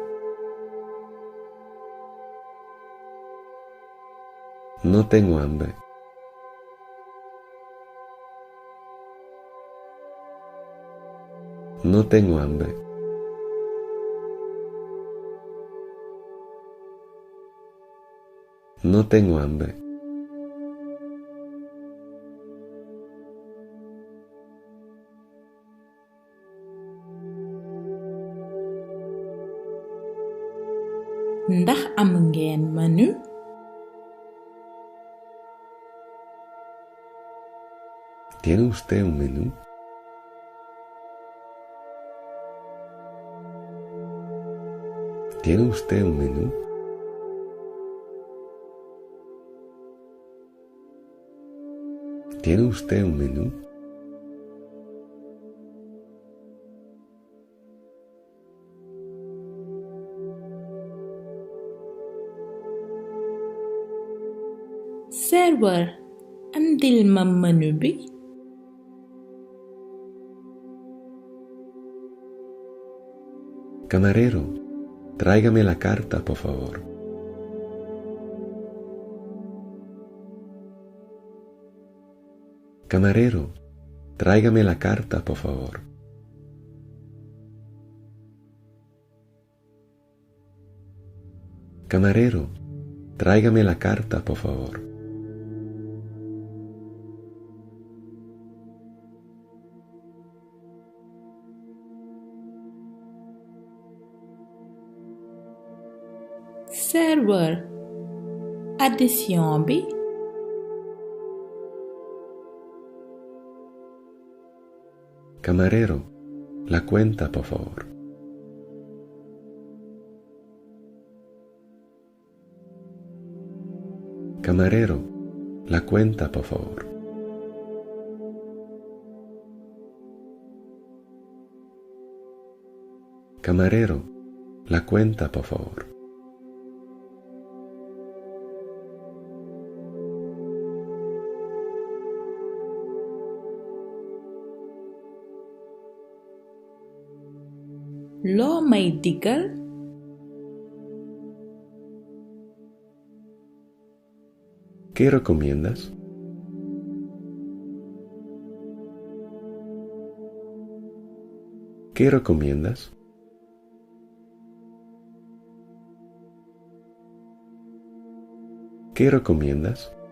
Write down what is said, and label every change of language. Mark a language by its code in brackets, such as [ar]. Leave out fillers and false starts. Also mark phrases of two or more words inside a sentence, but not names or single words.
[es] No tengo hambre. No tengo hambre. No tengo hambre. [wo] Ndax am ngeen menu? [es] ¿Tiene usted un menú? ¿Tiene usted un menú? ¿Tiene usted un menú? [wo] Serveur, andil ma menu bi. [es] Camarero, tráigame la carta, por favor. Camarero, tráigame la carta, por favor. Camarero, tráigame la carta, por favor. [wo] Serveur, addition bi. [es] Camarero, la cuenta, por favor. Camarero, la cuenta, por favor. Camarero, la cuenta, por favor. [wo] Loo may digal? [es] ¿Qué recomiendas? ¿Qué recomiendas? ¿Qué recomiendas?